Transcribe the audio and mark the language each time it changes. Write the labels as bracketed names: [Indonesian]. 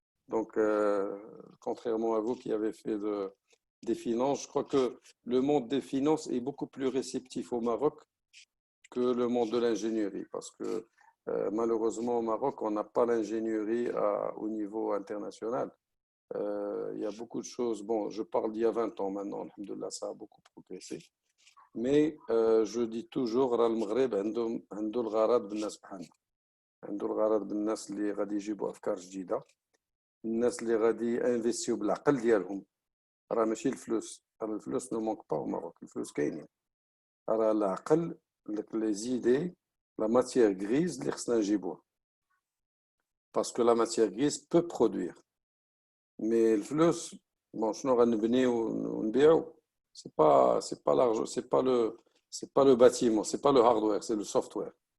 [French] Donc, contrairement à vous qui avez fait des finances, je crois que le monde des finances est beaucoup plus réceptif au Maroc que le monde de l'ingénierie. Parce que malheureusement au Maroc, on n'a pas l'ingénierie au niveau international. Il y a beaucoup de choses. Bon, je parle d'il y a 20 ans maintenant, alhamdoulilah, ça a beaucoup progressé. Mais je dis toujours, [Arabic] المغرب عنده الغرض بالناس بحالنا. عنده الغرض بالناس اللي غادي يجيبوا أفكار جديدة. الناس اللي غادي انفيستيو بالعقل ديالهم. راه ماشي الفلوس. الفلوس [French] نو مونك با au Maroc. [Arabic] الفلوس كاينين. راه العقل, [French] les idées, la matière grise [Arabic] اللي خصنا نجيبوها. [French] Parce que la matière grise peut produire. Mais le flux, bon, [Arabic] شنو غنبنيو ونبيعو, [French] c'est pas l'argent, c'est pas le bâtiment, c'est pas le hardware, c'est le software.